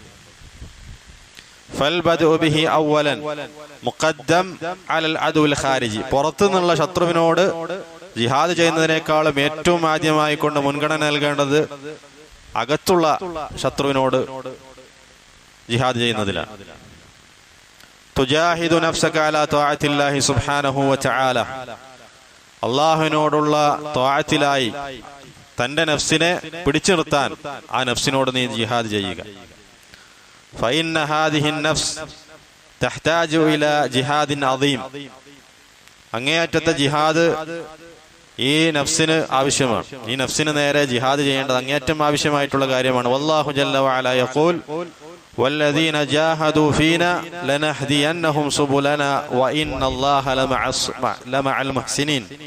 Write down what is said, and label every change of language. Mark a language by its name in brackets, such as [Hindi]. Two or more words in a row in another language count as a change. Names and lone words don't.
[Malayalam] പുറത്തു നിന്നുള്ള ശത്രുവിനോട് ജിഹാദ് ചെയ്യുന്നതിനേക്കാളും ഏറ്റവും ആദ്യമായി കൊണ്ട് മുൻഗണന നൽകേണ്ടത് അകത്തുള്ള ശത്രുവിനോട് ജിഹാദ് ചെയ്യുന്നതിലാണ്. [Arabic] تجاهد نفسك على طاعة الله سبحانه وتعالى, [Malayalam] അല്ലാഹുവിനോടുള്ള ത്വാഅത്തിലായി തന്റെ നഫ്സിനെ പിടിച്ചു നിർത്താൻ ആ നഫ്സിനോട് നീ ജിഹാദ് ചെയ്യുക. [Arabic] فإن هذه النفس تحتاج إلى جهاد عظيم. [Malayalam] അങ്ങേയറ്റത്തെ ജിഹാദ് ഈ നഫ്സിന് ആവശ്യമാണ്. ഈ നഫ്സിന് നേരെ ജിഹാദ് ചെയ്യേണ്ടത് അങ്ങേയറ്റം ആവശ്യമായിട്ടുള്ള കാര്യമാണ്. [Arabic] والله جل وعلا يقول والذين جاهدوا فينا لنهدينهم سبلنا وإن الله لمع المحسنين.